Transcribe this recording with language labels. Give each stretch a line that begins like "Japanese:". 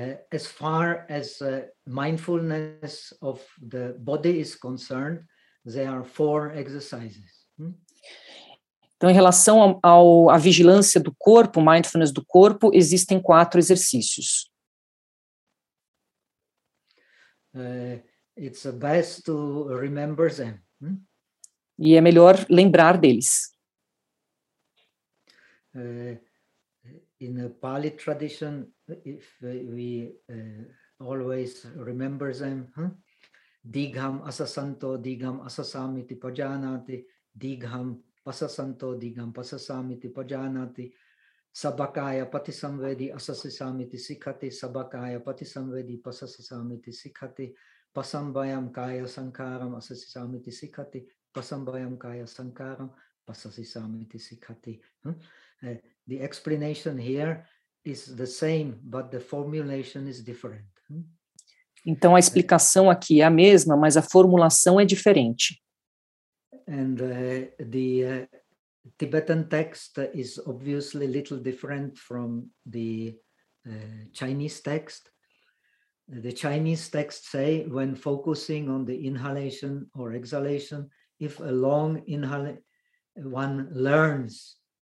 English: As far as mindfulness of the body is concerned, there are four exercises.
Portuguese: Então, em relação à vigilância do corpo, mindfulness do corpo, existem quatro exercícios.
English: It's best to remember them.
Portuguese: E é melhor lembrar deles.
English: In the Pali tradition, if we always remember them,
Pali: digham asasanto, digham asasamiti pajanati, digham pasasanto, digham pasasamiti pajanati, sabakaya patisamvedi asasisamiti sikhati, sabakaya patisamvedi pasasasamiti sikhati, pasambayam kaya sankaram asasisamiti sikhati, pasambayam kaya sankaram pasasisamiti sikhati.
English: The explanation here is the same, but the formulation is different.
Portuguese: Então, a explicação aqui é a mesma, mas a formulação é diferente.
English: And the Tibetan text is obviously a little different from the Chinese text. The Chinese text say, when focusing on the inhalation or exhalation, if a long one learns